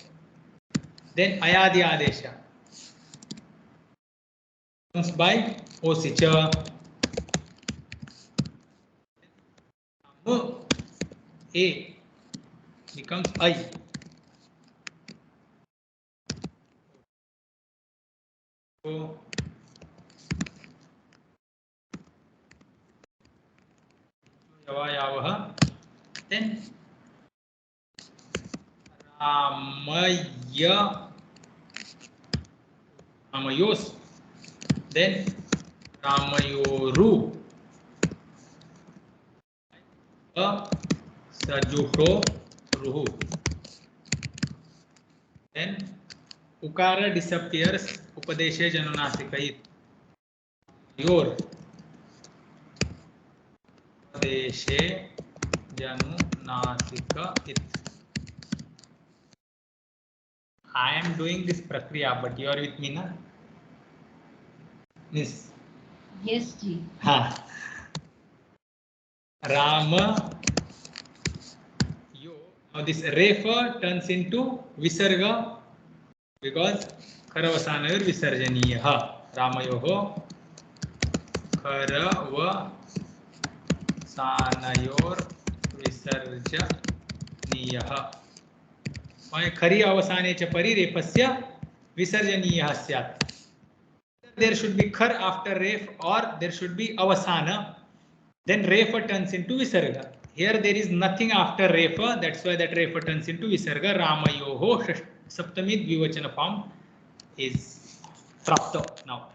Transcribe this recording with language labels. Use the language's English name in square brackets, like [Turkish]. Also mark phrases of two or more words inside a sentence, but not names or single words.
[English] Then Ayadi Adesha comes by Osicha. A becomes I. [Sanskrit] So Yavayavaha. [English] Then Ramayos. Then Ramayoru. [Sanskrit] Sajuho Ruhu. [English] Then Ukara disappears. [Sanskrit] Upadeshe Janunasika. Yor. Upadeshe Janunasika. [English] I am doing this prakriya, but you are with me, na? Yes. Yes, ji. Ha. Rama. Yo. Now this refa turns into visarga because [Sanskrit] karavasanayor visarjaniyaha. Ramayoho karavasanayor visarjaniyaha. Khari avasane cha parirefasya visarjaniyah syat. [English] There should be khar after ref or there should be avasana. then refa turns into visarga. Here there is nothing after refa, that's why that refa turns into visarga. Ramayoho [Sanskrit] saptami dvivachana [English] form is prapta now.